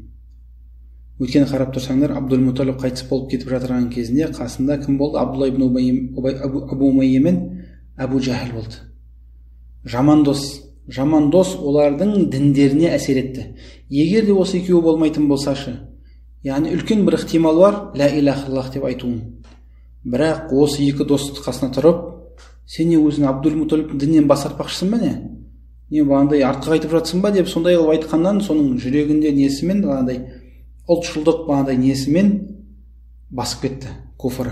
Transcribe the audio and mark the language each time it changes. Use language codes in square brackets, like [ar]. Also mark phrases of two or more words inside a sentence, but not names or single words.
[kk] Өйткені қарап тұрсаңдар, Абдул-Муталиб қайтыс болып кетіп жатырған кезінде қасында кім болды? Абдулла ибн Абу Умайя мен Абу Жахил болды. Жаман дос олардың діндеріне әсер етті. Егер де осы екеуі болмайтын болсашы, яғни үлкен бір ықтимал бар, [ar] لا إله إلا الله [kk] деп айтуым. Бірақ осы екі достың қасына тұрып, сен не өзің Абдул-Муталиб діннен бас тартпақшысың ба не? Не бағандай артқа қайтып жатсың ба деп сондай қылып айтқаннан, соның жүрегінде несімен бағандай ұлтшылдық бағандай несімен басып кетті, куфры.